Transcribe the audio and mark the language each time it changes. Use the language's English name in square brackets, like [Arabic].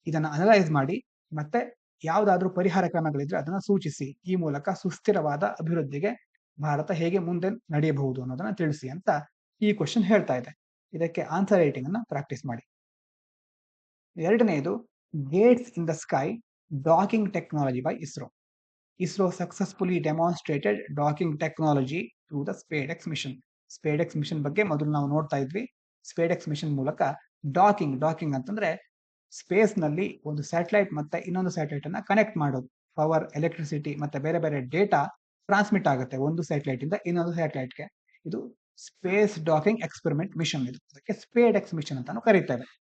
[Kannada] ಇದನ್ನ ಅನಲೈಸ್ ಮಾಡಿ ಮತ್ತೆ ಯಾವುದಾದ್ರೂ ಪರಿಹಾರ ಕ್ರಮಗಳಿದ್ರೆ ಅದನ್ನ ಸೂಚಿಸಿ. ಈ ಮೂಲಕ ಸುಸ್ಥಿರವಾದ ಅಭಿವೃದ್ಧಿಗೆ ಭಾರತ ಹೇಗೆ ಮುಂದೆ ನಡೆಯಬಹುದು ಅನ್ನೋದನ್ನ ತಿಳಿಸಿ ಅಂತ ಈ ಕ್ವಶನ್ ಹೇಳ್ತಾ ಇದೆ. ಇದಕ್ಕೆ ಆನ್ಸರ್ ರೈಟಿಂಗ್ ಅನ್ನ ಪ್ರಾಕ್ಟೀಸ್ ಮಾಡಿ. ಎರಡನೆಯದು [English] Gates in the sky docking technology by ISRO. ISRO successfully demonstrated docking technology through the SpaceX mission. [Kannada] SpaceX mission ಬಗ್ಗೆ ಮೊದಲು ನಾವು ನೋಡ್ತಾ ಇದ್ವಿ. SpaceX ಮಿಷನ್ ಮೂಲಕ ಡಾಕಿಂಗ್ ಅಂತಂದ್ರೆ ಸ್ಪೇಸ್ ನಲ್ಲಿ ಒಂದು ಸ್ಯಾಟಲೈಟ್ ಮತ್ತೆ ಇನ್ನೊಂದು ಸ್ಯಾಟಲೈಟ್ ಅನ್ನ ಕನೆಕ್ಟ್ ಮಾಡೋದು. ಪವರ್, ಎಲೆಕ್ಟ್ರಿಸಿಟಿ ಮತ್ತೆ ಬೇರೆ ಬೇರೆ ಡೇಟಾ ಟ್ರಾನ್ಸ್ಮಿಟ್ ಆಗುತ್ತೆ ಒಂದು ಸ್ಯಾಟಲೈಟ್ ಇಂದ ಇನ್ನೊಂದು ಸ್ಯಾಟಲೈಟ್ಗೆ. ಇದು ಸ್ಪೇಸ್ ಡಾಕಿಂಗ್ ಎಕ್ಸ್ಪೆರಿಮೆಂಟ್ ಮಿಷನ್. ಇದು ಅದಕ್ಕೆ ಸ್ಪೇಸ್ ಮಿಷನ್ ಅಂತಾನು ಕರೀತೇವೆ.